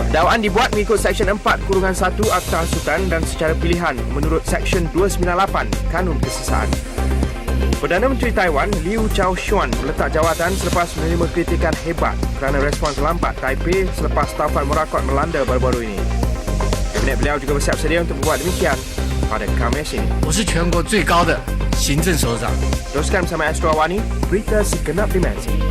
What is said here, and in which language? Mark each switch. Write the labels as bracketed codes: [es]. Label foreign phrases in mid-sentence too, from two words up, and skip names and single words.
[ms] Dakwaan dibuat mengikut Seksyen 4-1 Akta Hasutan dan secara pilihan menurut Seksyen 298 Kanun Kesesaan. Perdana Menteri Taiwan Liu Chao-shiuan meletak jawatan selepas menerima kritikan hebat kerana respons lambat Taipei selepas taufan merakot melanda baru-baru ini. Kabinet beliau juga bersiap sedia untuk buat demikian pada Khamis ini. [zh] 我是全国最高的行政首长。 [ms] Teruskan bersama Astro Awani, berita segenap dimensi.